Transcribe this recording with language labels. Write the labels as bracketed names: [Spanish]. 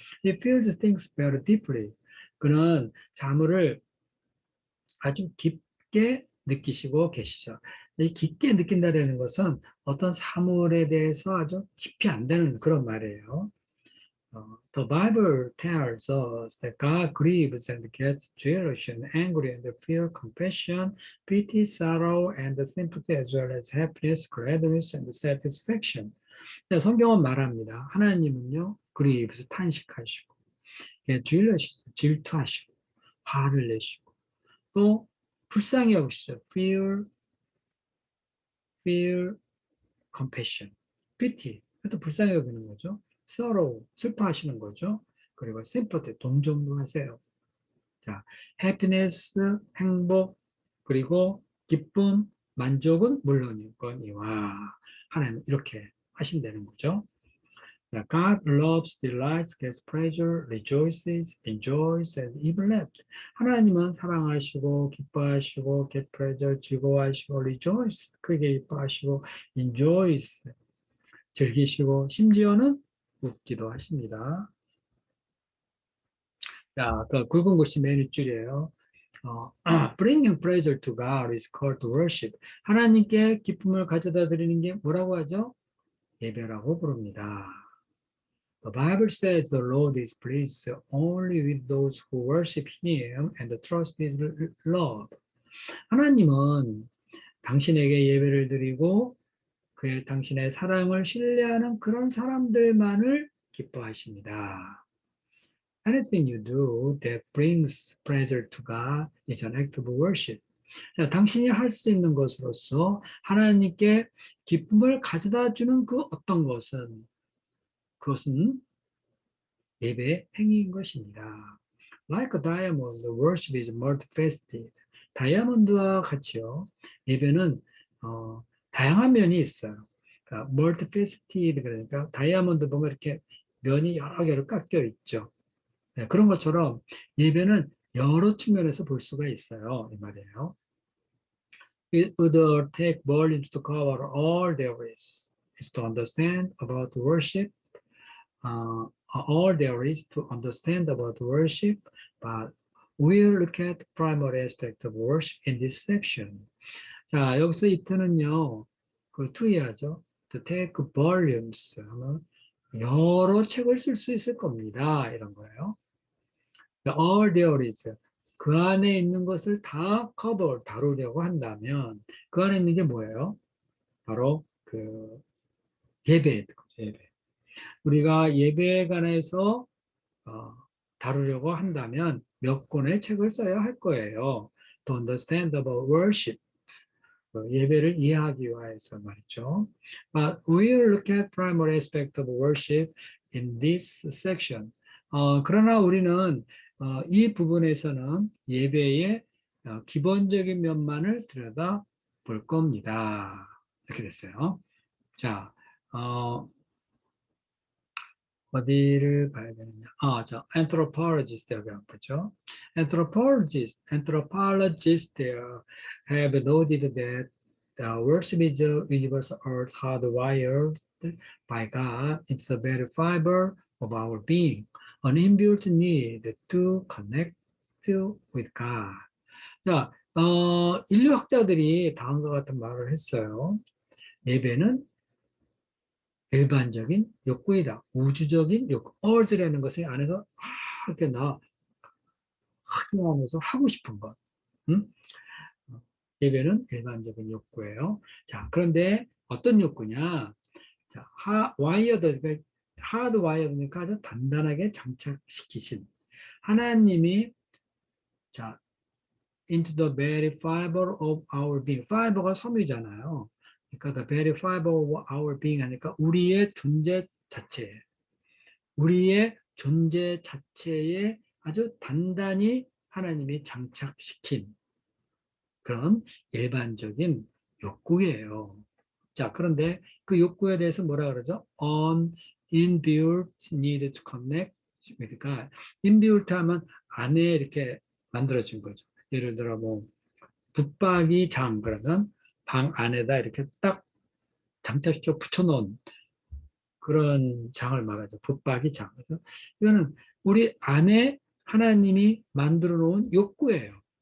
[English] He feels things very deeply. [Korean] 그는 사물을 아주 깊게 느끼시고 계시죠. 이 깊게 느낀다는 것은 어떤 사물에 대해서 아주 깊이 안다는 그런 말이에요. [English] The Bible tells us that God grieves and gets jealous and angry and feel compassion, pity, sorrow, and sympathy as well as happiness, gladness, and satisfaction. [Korean] 성경은 말합니다. 하나님은요, grieves, 탄식하시고, jealous, 질투하시고, 화를 내시고, 또 불쌍히 여기시죠. [English] feel compassion, pity, [Korean] 또 불쌍히 여기는 거죠. sorrow, 슬퍼하시는 거죠. 그리고 sympathy, 동정도 하세요. 자, happiness, 행복, 그리고 기쁨, 만족은 물론이거니와 하나님 이렇게 하신다는 거죠. [English] God loves, delights, gets pleasure, rejoices, enjoys, and even left. [Korean] 하나님은 사랑하시고, 기뻐하시고, [English] get pleasure, [Korean] 즐거워하시고, rejoice, 크게 기뻐하시고, enjoys, 즐기시고, 심지어는 웃기도 하십니다. 자, 그 굵은 곳이 맨 윗줄이에요. [English] Bringing pleasure to God is called to worship. [Korean] 하나님께 기쁨을 가져다 드리는 게 뭐라고 하죠? 예배라고 부릅니다. [English] The Bible says the Lord is pleased only with those who worship Him and trust His love. [Korean] 하나님은 당신에게 예배를 드리고 당신의 사랑을 신뢰하는 그런 사람들만을 기뻐하십니다. [English] Anything you do that brings pleasure to God is an act of worship. [Korean] 자, 당신이 할 수 있는 것으로서 하나님께 기쁨을 가져다 주는 그 어떤 것은 그것은 예배 행위인 것입니다. [English] Like a diamond, worship is multifaceted. [Korean] 다이아몬드와 같이요. 예배는 다양한 면이 있어요. 그러니까 multifaceted 그러니까 다이아몬드 보면 이렇게 면이 여러 개로 깎여 있죠. 네, 그런 것처럼 예배는 여러 측면에서 볼 수가 있어요. 이 말이에요. [English] It would take volumes to cover all there is to understand about worship. All there is to understand about worship, but we'll look at the primary aspect of worship in this section. [Korean] 자, 여기서 이트는요, 그 투이하죠. [English] To take volumes [Korean] 하면 여러 책을 쓸 수 있을 겁니다. 이런 거예요. [English] All there is. [Korean] 그 안에 있는 것을 다 cover, 다루려고 한다면 그 안에 있는 게 뭐예요? 바로 그 예배예요. 예배. 우리가 예배에 관해서 다루려고 한다면 몇 권의 책을 써야 할 거예요. [English] To understand about worship. [Korean] 예배를 이해하기 위해서 말이죠. [English] But we'll look at primary aspect of worship in this section. [Korean] 그러나 우리는 이 부분에서는 예배의 기본적인 면만을 들여다 볼 겁니다. 이렇게 됐어요. 자, 어디를 봐야 되느냐? anthropologist 여기 보죠. [English] Anthropologists there have noted that worship is a universal earth hardwired by God into the very fiber of our being, an inbuilt need to connect with God. [Korean] 자, 인류학자들이 다음과 같은 말을 했어요. 예배는 일반적인 욕구이다. 우주적인 욕구. urge라는 것이 안에서 이렇게 확인하면서 하고 싶은 것. 응? 예배는 일반적인 욕구예요. 자, 그런데 어떤 욕구냐? 자, 와이어드, 하드 와이어드니까 아주 단단하게 장착시키신 하나님이 자, [English] into the very fiber of our being. [Korean] fiber가 섬유잖아요. 그러니까 [English] the very fiber of our being [Korean] 하니까 우리의 존재 자체. 우리의 존재 자체에 아주 단단히 하나님이 장착시킨 그런 일반적인 욕구예요. 자, 그런데 그 욕구에 대해서 뭐라 그러죠? [English] An inbuilt need to connect with God. [Korean] inbuilt 하면 안에 이렇게 만들어진 거죠. 예를 들어 뭐 붙박이 장 그러면 방 안에다 이렇게 딱 장착시켜 붙여놓은 그런 장을 말하죠. 붙박이 장. 그래서 이거는 우리 안에 하나님이 만들어 놓은 욕구예요.